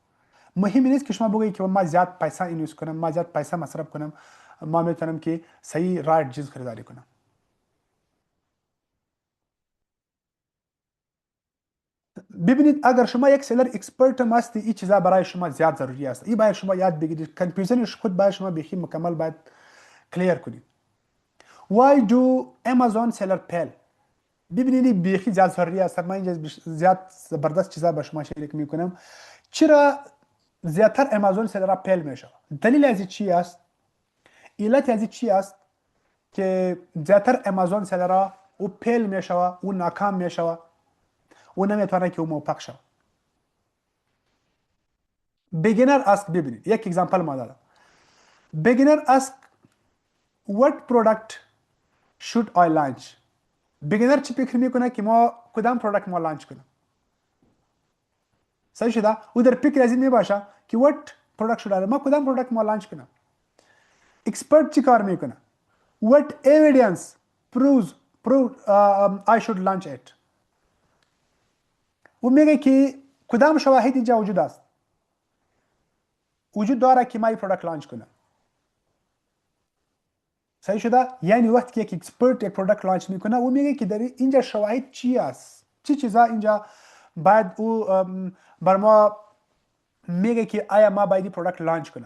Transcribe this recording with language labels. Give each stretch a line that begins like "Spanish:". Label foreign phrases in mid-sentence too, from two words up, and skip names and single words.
Persian: مهم نیست که شما بگید که ما زیاد پیسه اینوست کنم، ما زیاد پیسه مصرف کنم، ما میتونم که صحیح رایت چیز خریداری کنم. ببینید اگر شما یک
English: seller expert
Persian: هم هستی، این چیزا برای شما زیاد ضروری است. این باید شما یاد بگیرید. کنفیوژنش خود باید شما بخی مکمل باید کلیر کنید.
English: Why do Amazon seller fail؟
Persian: ببینید بخی زیاد ضروری است. من اینجا زیاد زبردست چیزا به شما شریک میکنم. چرا زیادتر امازون سلرها پیل میشه؟ دلیل از چی است؟ علت از چی است که زیادتر امازون سلرها او پیل میشه و او ناکام میشه و نمیتونه که او موفق شه؟
English: beginner ask,
Persian: ببینید یک اگزامپل ما دادم.
English: beginner ask what product should I launch؟
Persian: بیگینر چی فکر میکنه که ما کدام پرودکت ما لانچ کنیم؟ صحیح شده؟ او در فکر از این میباشه که
English: what product should I،
Persian: ما کدام پرودکت ما لانچ کنیم؟ اکسپرت چی کار میکنه؟
English: what evidence proves I should launch it؟
Persian: او میگه که کدام شواهد اینجا وجود است، وجود داره که ما این پرودکت لانچ کنم. صحیح شده؟ یعنی وقتی که یک اکسپرت یک پرودکت لانچ میکنه، او میگه که در اینجا شواهد چی است، چی چیزا اینجا بعد او بر ما میگه که آیا ما باید این پرودکت لانچ کنم.